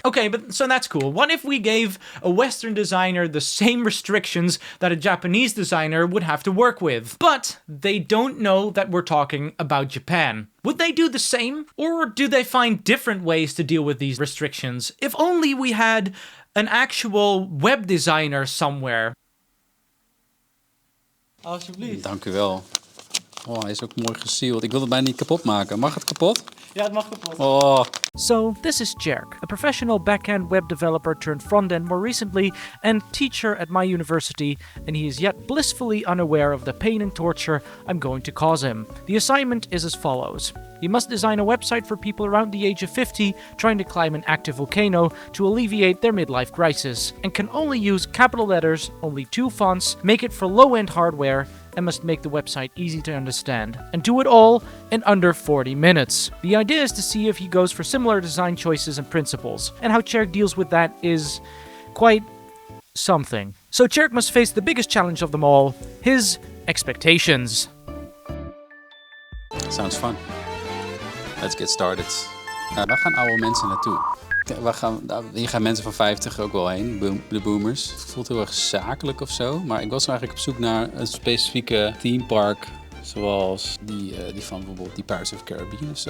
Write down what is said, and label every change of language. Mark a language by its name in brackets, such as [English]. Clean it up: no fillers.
[English] Okay, but so that's cool. What if we gave a Western designer the same restrictions that a Japanese designer would have to work with? But they don't know that we're talking about Japan. Would they do the same? Or do they find different ways to deal with these restrictions? If only we had an actual web designer somewhere. [Dutch] Alsjeblieft. Dank u wel. Oh, hij is ook mooi gesealed. Ik wil het bijna niet kapot maken. Mag het kapot? Ja, het mag kapot. Oh. [English] So, this is Jerk, a professional back-end web developer turned front-end more recently, and teacher at my university, and he is yet blissfully unaware of the pain and torture I'm going to cause him. The assignment is as follows. He must design a website for people around the age of 50 trying to climb an active volcano to alleviate their midlife crisis, and can only use capital letters, only 2 fonts, make it for low-end hardware, and must make the website easy to understand, and do it all in under 40 minutes. The idea is to see if he goes for similar design choices and principles, and how Tjerk deals with that is quite something. So Tjerk must face the biggest challenge of them all, his expectations. Sounds fun. Let's get started. [Dutch] Waar gaan oude mensen naartoe? Hier gaan mensen van 50 ook wel heen, de boomers. Het voelt heel erg zakelijk of zo. Maar ik was eigenlijk op zoek naar een specifieke themepark. Zoals die van bijvoorbeeld die Pirates of the Caribbean of zo.